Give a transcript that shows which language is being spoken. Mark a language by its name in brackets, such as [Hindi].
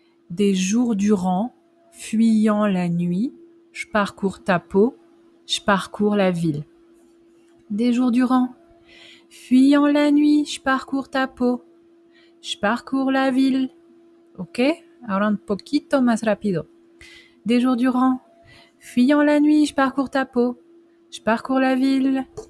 [French] Des jours durant, fuyant la nuit, je parcours ta peau, je parcours la ville. Des jours durant, fuyant la nuit, je parcours ta peau, je parcours la ville. [Spanish] ¿Ok? Ahora un poquito más rápido. [French] Des jours durant, fuyant la nuit, je parcours ta peau, je parcours la ville.